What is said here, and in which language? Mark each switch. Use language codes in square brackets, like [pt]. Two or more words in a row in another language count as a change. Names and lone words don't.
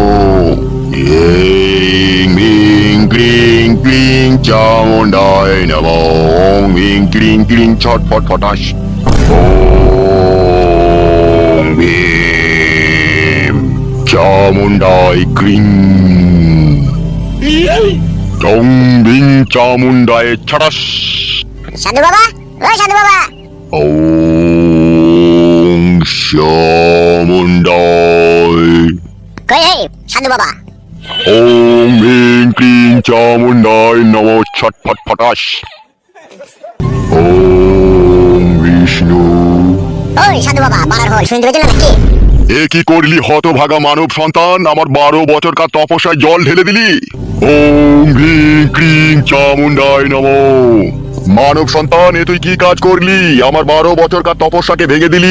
[sa] भीं क्लीं क्लीं चामुंडाय नमो। ओम भीं क्लीं क्लीं छटपट फटाश। ओम भीम चामुंडाय क्रीं। टों बिं चामुंडाय छटस। [bn] সাধু বাবা, ও সাধু বাবা। [sa] ओम चामुंडाय। [bn] কই এই সাধু বাবা? [sa] ओम भीं क्लीं चामुंडाय नमो छटपट फटाश। ओम विष्णु। [bn] ওই সাধু বাবা, বাড়ার হল শুনতে পেয়েছো নাকি? এ কি করলি হতভাগা মানব সন্তান, আমার 12 বছরকার তপস্যায় জল ঢেলে দিলি। [sa] ओम भीं क्रीं चामुण्डाय नमो। [bn] মানব সন্তান, এ তুই কি কাজ করলি? আমার 12 বছরকার তপস্যাকে ভেঙে দিলি।